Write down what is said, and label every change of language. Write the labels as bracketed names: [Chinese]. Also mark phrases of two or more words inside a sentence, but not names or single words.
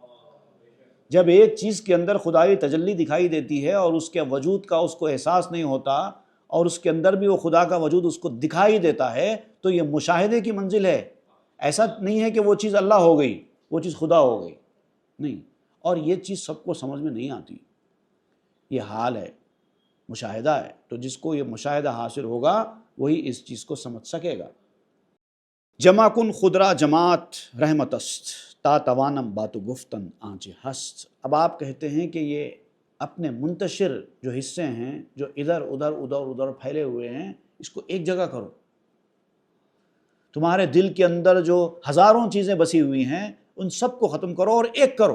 [Urdu] جب ایک چیز کے اندر خدائی تجلی دکھائی دیتی ہے اور اس کے وجود کا اس کو احساس نہیں ہوتا اور اس کے اندر بھی وہ خدا کا وجود اس کو دکھائی دیتا ہے تو یہ مشاہدے کی منزل ہے. ایسا نہیں ہے کہ وہ چیز اللہ ہو گئی، وہ چیز خدا ہو گئی، نہیں. اور یہ چیز سب کو سمجھ میں نہیں آتی. یہ حال ہے، مشاہدہ ہے. تو جس کو یہ مشاہدہ حاصل ہوگا وہی اس چیز کو سمجھ سکے گا. [Persian] جمع کن خدرا جماعت رحمت است، تا توانم باتو گفتن آنچ ہست. [Urdu] اب آپ کہتے ہیں کہ یہ اپنے منتشر جو حصے ہیں جو ادھر ادھر پھیلے ہوئے ہیں اس کو ایک جگہ کرو. تمہارے دل کے اندر جو ہزاروں چیزیں بسی ہوئی ہیں ان سب کو ختم کرو اور ایک کرو.